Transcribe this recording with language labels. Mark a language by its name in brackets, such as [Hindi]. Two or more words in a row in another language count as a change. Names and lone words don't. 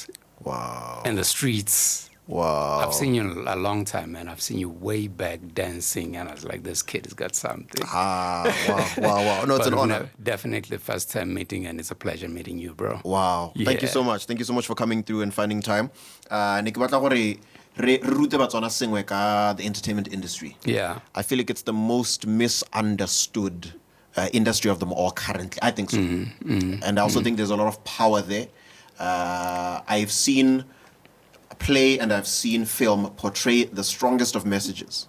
[English] Wow. In the streets. Wow. I've seen you a long time, man. I've seen you way back dancing, and I was like, this kid has got something. Wow. No, it's an honor. Definitely the first time meeting, and it's a pleasure meeting you, bro. Wow. Yeah. Thank you so much. Thank you so much for coming through and finding time. [Tswana] Ne ke batla gore re rute Batswana sengwe ka [English] the entertainment industry. Yeah. I feel like it's the most misunderstood industry of them all currently. I think so. And I also think there's a lot of power there. I've seen play and I've seen film portray the strongest of messages.